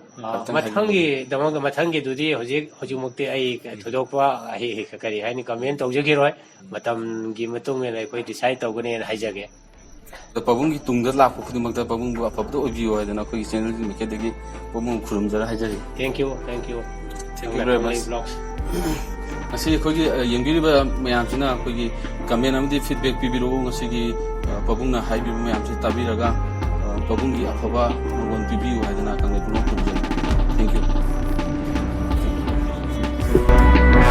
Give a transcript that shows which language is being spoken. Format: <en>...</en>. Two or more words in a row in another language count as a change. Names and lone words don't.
<mni>ꯃꯊꯪꯒꯤꯗꯨꯗꯤ ꯍꯧꯖꯤꯛꯃꯛꯇꯤ ꯑꯩ ꯊꯣꯏꯗꯣꯛꯄ ꯑꯩ ꯀꯔꯤ ꯍꯥꯏꯅꯤ ꯀꯃꯦꯟ ꯇꯧꯖꯈꯤꯔꯣꯏ ꯃꯇꯝꯒꯤ ꯃꯇꯨꯡ ꯏꯟꯅ ꯑꯩꯈꯣꯏ ꯗꯤꯁꯥꯏꯠ ꯇꯧꯒꯅꯤꯅ ꯍꯥꯏꯖꯒꯦ ꯄꯥꯕꯨꯡꯒꯤ ꯇꯨꯡꯗ ꯂꯥꯛꯄ ꯈꯨꯗꯤꯡꯃꯛꯇ ꯄꯥꯕꯨꯡꯕꯨ ꯑꯐꯕꯗ ꯑꯣꯏꯕꯤꯌꯨ ꯍꯥꯏꯗꯅ ꯑꯩꯈꯣꯏꯒꯤ ꯆꯦꯅꯦꯜꯒꯤ ꯃꯥꯏꯀꯩꯗꯒꯤ ꯄꯥꯕꯨꯡ ꯈꯨꯔꯨꯝꯖꯔ ꯍꯥꯏꯖꯔꯤ</mni> <en>Thank you. Thank you Kanglaip very Kanglaip much. Vlogs.</en> <mni>ꯉꯁꯤ ꯑꯩꯈꯣꯏꯒꯤ ꯌꯦꯡꯕꯤꯔꯤꯕ ꯃꯌꯥꯝꯁꯤꯅ ꯑꯩꯈꯣꯏꯒꯤ ꯀꯃꯦꯟ ꯑꯃꯗꯤ ꯐꯤꯗꯕꯦꯛ ꯄꯤꯕꯤꯔꯛꯎ ꯉꯁꯤꯒꯤ ꯄꯥꯕꯨꯡꯅ ꯍꯥꯏꯕꯤꯕ ꯃꯌꯥꯝꯁꯤ ꯇꯥꯕꯤꯔꯒ ꯄꯥꯕꯨꯡꯒꯤ ꯑꯐꯕ ꯃꯪꯒꯣꯜ ꯄꯤꯕꯤꯌꯨ ꯍꯥꯏꯗꯅ ꯀꯪꯂꯩ ꯄꯨꯛꯅꯤꯡ ꯈꯨꯔꯨꯝꯖꯔꯤ.</mni> <en>Thank you.</en>